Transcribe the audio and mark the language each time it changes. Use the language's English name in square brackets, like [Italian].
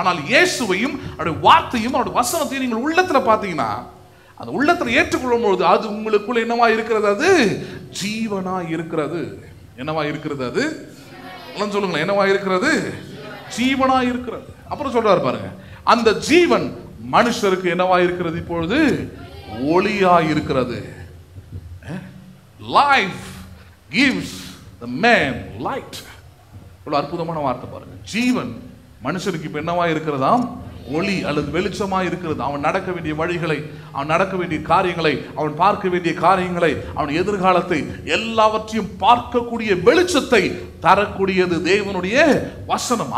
[Tamil] ஆனால் இயேசுவையும் அவருடைய வார்த்தையும் அவருடைய வசனத்தையும் நீங்கள் உள்ளத்துல பாத்தீங்கன்னா, அந்த உள்ளத்துல ஏற்றுக்கொள்ளும் பொழுது அது உங்களுக்குள்ள என்னவா இருக்கிறது? அது ஜீவனா இருக்கிறது. என்னவா இருக்கிறது? அது சொல்லுங்களேன், என்னவா இருக்கிறது? ஜீவனா இருக்கிறது. அப்புறம் சொல்றாரு பாருங்க, அந்த ஜீவன் மனுஷருக்கு என்னவா இருக்கிறது? இப்பொழுது ஒளியா இருக்கிறது. [English] Life gives the man light. [Tamil] இவ்வளவு அற்புதமான வார்த்தை பாருங்க. ஜீவன் மனுஷனுக்கு இப்ப என்னவா இருக்கிறதாம்? ஒளி அல்லது வெளிச்சமா இருக்கிறது. அவன் நடக்க வேண்டிய வழிகளை, அவன் நடக்க வேண்டிய காரியங்களை, அவன் பார்க்க வேண்டிய காரியங்களை, அவன் எதிர்காலத்தை எல்லாவற்றையும் பார்க்கக்கூடிய வெளிச்சத்தை தரக்கூடியது தேவனுடைய வசனம்.